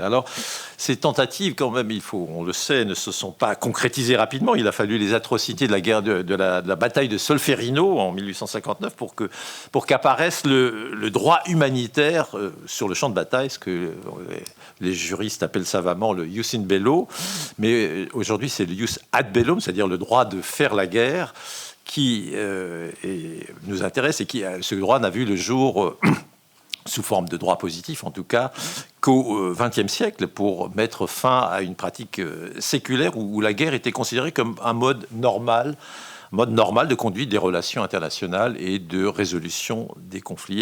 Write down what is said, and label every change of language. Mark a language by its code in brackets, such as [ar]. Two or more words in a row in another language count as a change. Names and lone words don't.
[fr] Alors, ces tentatives, quand même, on le sait, ne se sont pas concrétisées rapidement. Il a fallu les atrocités de la guerre de la bataille de Solferino en 1859 pour qu'apparaisse le droit humanitaire sur le champ de bataille, ce que les juristes appellent savamment le [la] jus in bello, [fr] mais aujourd'hui c'est le [la] jus ad bellum, [fr] c'est-à-dire le droit de faire la guerre, qui nous intéresse et ce droit n'a vu le jour sous forme de droit positif, en tout cas, qu'au XXe siècle, pour mettre fin à une pratique séculaire où la guerre était considérée comme un mode normal de conduite des relations internationales et de résolution des conflits.